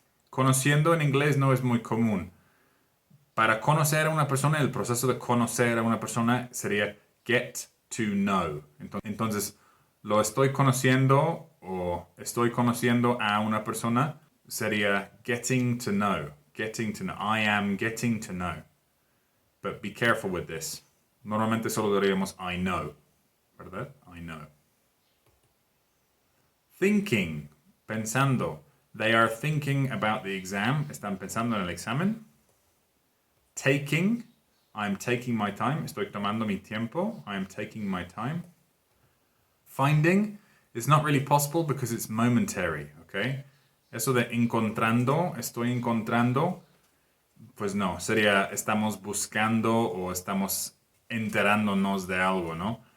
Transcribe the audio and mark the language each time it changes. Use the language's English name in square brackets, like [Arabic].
[Spanish] Conociendo en inglés no es muy común. Para conocer a una persona, el proceso de conocer a una persona sería [English] get to know. [Spanish] Entonces, lo estoy conociendo o estoy conociendo a una persona sería [English] getting to know. Getting to know. I am getting to know. But be careful with this. [Spanish] Normalmente solo diríamos [English] I know. [Spanish] ¿Verdad? I know. [English] Thinking. [Spanish] Pensando. [English] They are thinking about the exam. [Spanish] Están pensando en el examen. Taking. [English] I'm taking my time. [Spanish] Estoy tomando mi tiempo. [English] I am taking my time. Finding. It's not really possible because it's momentary, okay? [Spanish] Eso de encontrando, estoy encontrando, pues no, sería estamos buscando o estamos enterándonos de algo, ¿no?